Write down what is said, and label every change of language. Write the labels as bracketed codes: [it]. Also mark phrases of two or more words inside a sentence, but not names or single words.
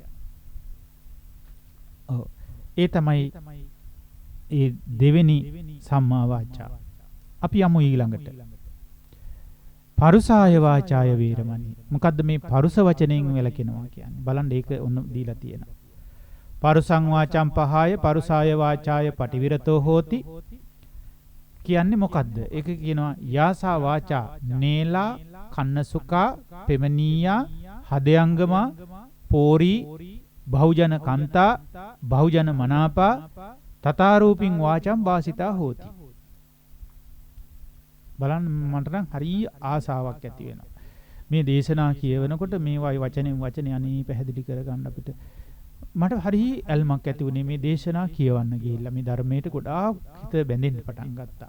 [si] ඔව්. ඒ තමයි ඒ දෙවෙනි සම්මා වාචා. අපි යමු ඊළඟට. [pi] පරුසාය වාචාය වේරමණී. [si] මොකද්ද මේ පරුස වචනයෙන් වැළකෙනවා කියන්නේ? බලන්න ඒක ඔන්න දීලා තියෙනවා. [pi] පරුසං වාචම් පහාය පරුසාය වාචාය පටිවිරතෝ හෝති. [si] කියන්නේ මොකද්ද? ඒක කියනවා [pi] යාසා වාචා නේලා කන්නසුකා පෙමනීයා හදයංගමා පෝරි බහුජන කන්තා බහුජන මනාපා තථාරූපින් වාචම් වාසිතා හෝති. [si] බලන්න මට නම් හරි ආසාවක් ඇති වෙනවා. මේ දේශනා කියවනකොට මේවා වචනේ අනේ පැහැදිලි කරගන්න අපිට මට හරි ඇල්මක් ඇති වුණේ මේ දේශනා කියවන්න ගිහිල්ලා මේ ධර්මයට ගොඩාක් හිත බැඳෙන්න පටන් ගත්තා.